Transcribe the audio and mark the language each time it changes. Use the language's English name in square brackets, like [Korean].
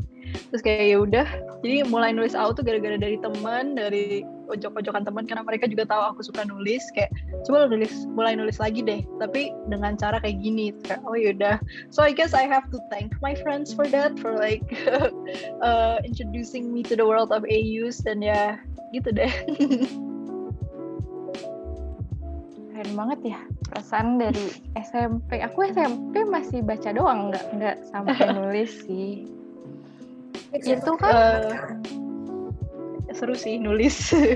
[Indonesian] Terus kayak ya udah, jadi mulai nulis AU tuh gara-gara dari teman, dari ojok-ojokan teman, karena mereka juga tahu aku suka nulis. Kayak coba lo mulai nulis lagi deh, tapi dengan cara kayak gini. Kayak oh yaudah. [English] So I guess I have to thank my friends for that, for like introducing me to the world of AUs. [Indonesian] Dan ya gitu deh. Keren banget ya, perasaan dari SMP. Aku SMP masih baca doang, nggak sampai nulis sih. Itu kan seru sih nulis.